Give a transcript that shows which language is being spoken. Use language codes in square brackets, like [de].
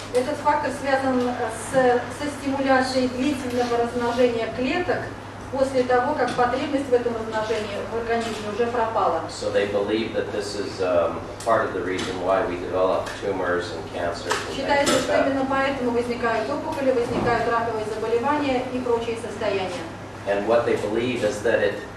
[ru] Этот фактор связан со стимуляцией длительного размножения клеток после того, как потребность в этом размножении в организме уже пропала. [en] So they believe that this is part of the reason why we develop tumors and cancers and things [ru] Считается, [en] like [ru] что [en] that. [ru] именно поэтому возникают опухоли, возникают раковые заболевания и прочие состояния. [en] And what they believe is that it